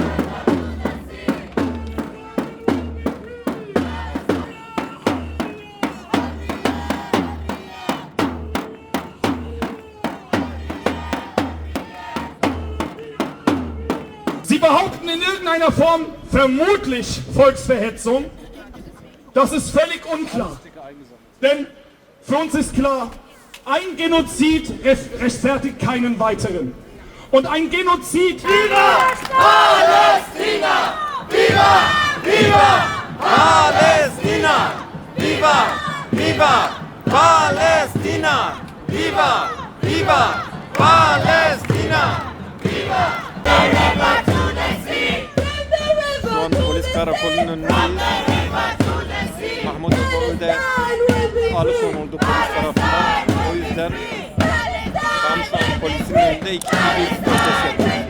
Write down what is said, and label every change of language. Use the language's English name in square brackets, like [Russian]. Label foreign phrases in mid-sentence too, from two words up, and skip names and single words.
[German] Sie behaupten in irgendeiner Form vermutlich Volksverhetzung. Das ist völlig unklar. Denn für uns ist klar, ein Genozid rechtfertigt keinen weiteren. Und ein Genozid... Viva Palästina! Viva! Viva Palästina! Viva! Viva Palästina! Viva! Viva Palästina! Viva! [Turkish] Şu an polis karakolunun önündeyiz. Mahmut Ekol'de alıkonuldu polis tarafından. O yüzden tam şu an polisin önünde ikinci bir protesto yapıyor.